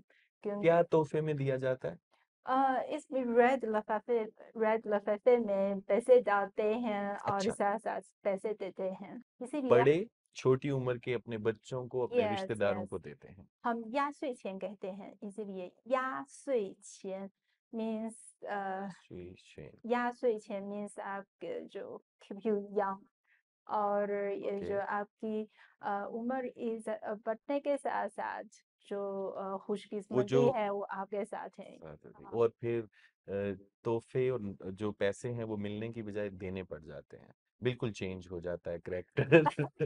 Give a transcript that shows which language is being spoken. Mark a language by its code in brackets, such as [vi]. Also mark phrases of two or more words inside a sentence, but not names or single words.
[ur] کیا کیونکہ تحفے میں دیا جاتا ہے? اس میں ریڈ لفافے میں پیسے ڈالتے ہیں اور اچھا, ساتھ ساتھ پیسے دیتے ہیں اسی لیے بڑے چھوٹی عمر کے اپنے بچوں کو اپنے یس رشتہ داروں یس کو دیتے ہیں. ہم 压岁钱 کہتے ہیں اسی لیے 压岁钱 means स्वीशेन। 压岁钱 means آپ کے جو [en] keep you young [ur] اور یہ اوکے. جو آپ کی عمر اس بڑھنے کے ساتھ ساتھ جو وہ جو خوش قسمتی ہے وہ آپ کے ساتھ ہے. ہاں. اور پھر تحفے اور جو پیسے ہیں وہ ملنے کی بجائے دینے پڑ جاتے ہیں. بالکل چینج ہو جاتا ہے کیریکٹر.